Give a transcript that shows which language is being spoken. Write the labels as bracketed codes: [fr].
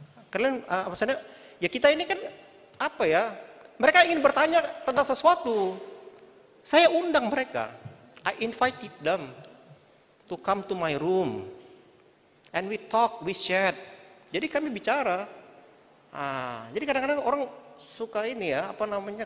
[id] Kalian maksudnya ya kita ini kan apa ya? Mereka ingin bertanya tentang sesuatu. Saya undang mereka. [en] I invited them to come to my room. And we talk, we chat. [id] Jadi kami bicara. Jadi kadang-kadang orang suka ini ya, apa namanya?